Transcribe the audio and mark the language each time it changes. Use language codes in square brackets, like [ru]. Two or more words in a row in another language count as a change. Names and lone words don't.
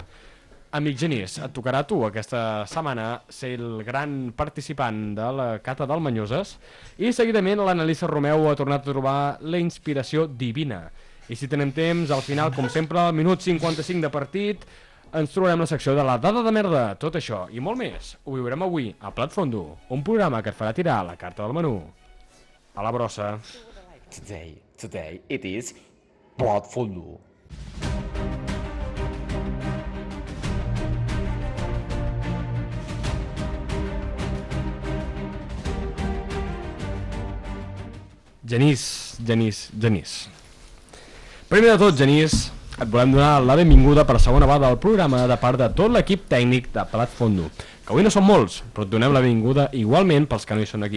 [ca] Amic Genís, et tocarà a tu aquesta setmana ser el gran participant de la cata del Manyoses i seguidament l'Analisa Romeu ha tornat a trobar la inspiració divina. I si tenem temps, al final, com sempre, al minut 55 de partit, ens trobarem la secció de la dada de merda. Tot això i molt més ho viurem avui a Plat Fondo, un programa que et farà tirar la carta del menú a la brossa. [en] Today it is Plat Fondo. [ca] Genís. Primer de tot, Genís, et volem donar la benvinguda per segona vegada al programa de part de tot l'equip tècnic de Plat Fondo, que avui no són molts, però et donem la benvinguda igualment pels que no hi són aquí.